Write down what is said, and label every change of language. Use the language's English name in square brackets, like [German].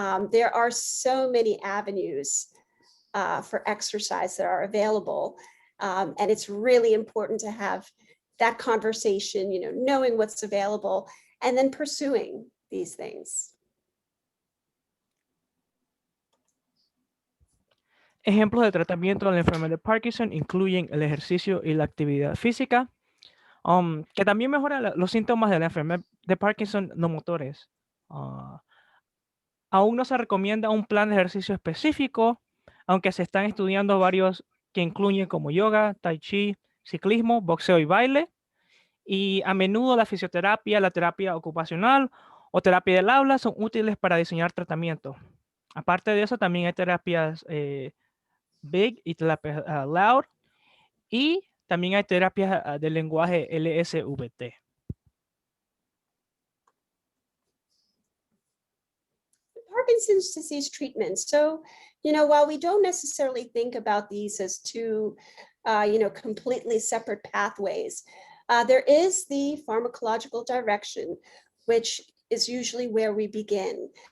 [English] There are so many avenues for exercise that are available. And it's really important to have that conversation, knowing what's available and then pursuing these things. [Spanish] Ejemplos de tratamiento de la enfermedad de Parkinson incluyen el ejercicio y la actividad física, que también mejora los síntomas de la enfermedad de Parkinson no motores. Aún no se recomienda un plan de ejercicio específico, aunque se están estudiando varios que incluyen como yoga, tai chi, ciclismo, boxeo y baile. Y a menudo la fisioterapia, la terapia ocupacional o terapia del habla son útiles para diseñar tratamientos. Aparte de eso, también hay terapias Big y terapias Loud. Y también hay terapias del lenguaje LSVT. [English] Parkinson's disease treatment. So, while we don't necessarily think about these as two, completely separate pathways, there is the pharmacological direction, which is usually where we begin.